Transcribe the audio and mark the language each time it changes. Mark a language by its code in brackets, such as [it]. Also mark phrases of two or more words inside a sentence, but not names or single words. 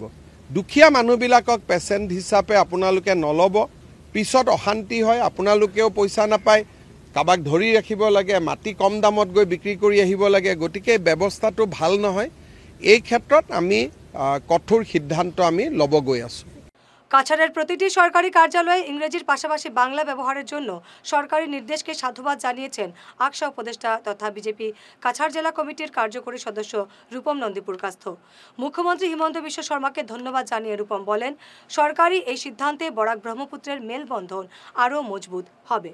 [as] দুখীয়া মানুহবিলাকক পেচেণ্ট হিচাপে আপোনালোকে নল'ব, পিছত অশান্তি হয়, আপোনালোকেও পইচা নাপায়, কাৰোবাক ধৰি ৰাখিব লাগে, মাটি কম দামত গৈ বিক্ৰী কৰি আহিব লাগে। গতিকে ব্যৱস্থাটো ভাল নহয়। এই ক্ষেত্ৰত আমি কঠোৰ সিদ্ধান্ত আমি ল'ব গৈ আছোঁ। [bn] কাছাড়ের প্রতিটি সরকারি কার্যালয়ে ইংরেজির পাশাপাশি বাংলা ব্যবহারের জন্য সরকারি নির্দেশকে সাধুবাদ জানিয়েছেন আকসা উপদেষ্টা তথা বিজেপি কাছাড় জেলা কমিটির কার্যকরী সদস্য রূপম নন্দীপুরকাস্থ। মুখ্যমন্ত্রী হিমন্ত বিশ্ব শর্মাকে ধন্যবাদ জানিয়ে রূপম বলেন, সরকারি এই সিদ্ধান্তে বরাক ব্রহ্মপুত্রের মেলবন্ধন আরও মজবুত হবে।